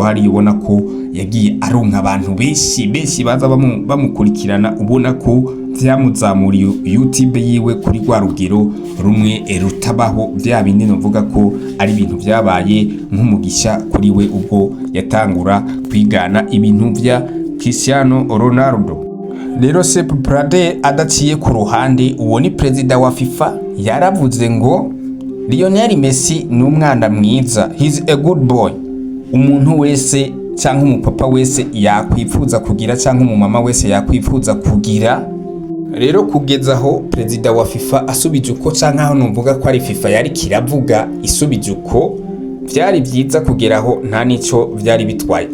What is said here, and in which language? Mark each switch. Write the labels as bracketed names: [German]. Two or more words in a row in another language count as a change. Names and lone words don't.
[Rundi] Hari ubona ko yagiye aronka abantu benshi baza bamukurikirana, ubona ko vyamuzamuriye YouTube yiwe kuri rwa rugero rumwe rutabaho, vya bindi novuga ko ari ibintu vyabaye nk'umugisha kuri we ubwo yatangura kwigana ibintu vya Cristiano Ronaldo. Rero Sepp Blatter adaciye ku ruhande, uwo ni perezida wa FIFA, yaravuze ngo Lionel Messi ni umwana mwiza, [English] he's a good boy. [Rundi] Umuntu wese cyangwa umupapa wese yakwifuza kugira cyangwa umumama wese yakwifuza kugira. Rero kugeza aho perezida wa FIFA asubije uko, cyangwa aho numvuga ko ari FIFA yari kiravuga isubije uko, vyari byiza kugeraho nta nico vyari bitwaye.